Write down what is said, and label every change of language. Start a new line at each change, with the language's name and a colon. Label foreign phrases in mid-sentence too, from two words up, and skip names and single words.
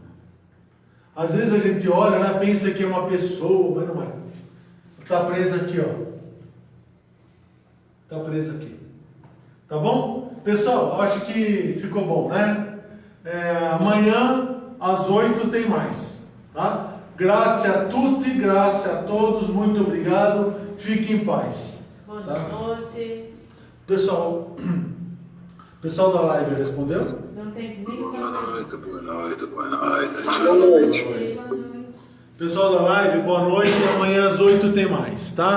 Portuguese: Às vezes a gente olha, né, pensa que é uma pessoa, mas não é. Está presa aqui, ó. Está presa aqui. Tá bom? Pessoal, acho que ficou bom, né? Amanhã, às 8 tem mais. Tá?
Italian: Grazie a tutti, grazie
Portuguese: a todos, muito obrigado. Fique em paz. Boa Tá? noite. Pessoal da live respondeu? Não tem nem Boa noite. Boa Noite. noite. Pessoal da live, boa noite. Amanhã às 8 tem mais, tá?